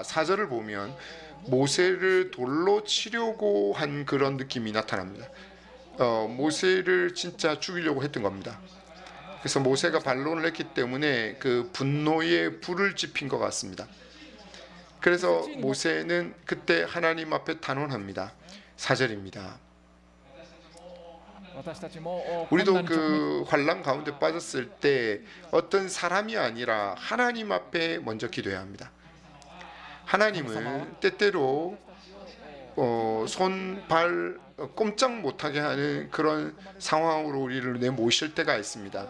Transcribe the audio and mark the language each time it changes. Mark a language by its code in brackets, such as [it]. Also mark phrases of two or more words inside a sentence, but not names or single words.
[ko] 4절을 보면 모세를 돌로 치려고 한 그런 느낌이 나타납니다. 모세를 진짜 죽이려고 했던 겁니다. 그래서 모세가 반론을 했기 때문에 그 분노에 불을 지핀 것 같습니다. 그래서 모세는 그때 하나님 앞에 단언합니다. 4절입니다. [ja] 私たちも [ko] 우리도 [ja] 困難に直面 [ko] 그 환란 가운데 빠졌을 때 어떤 사람이 아니라 하나님 앞에 먼저 기도해야 합니다. 하나님은 때때로 손, 발 꼼짝 못하게 하는 그런 상황으로 우리를 내모실 때가 있습니다.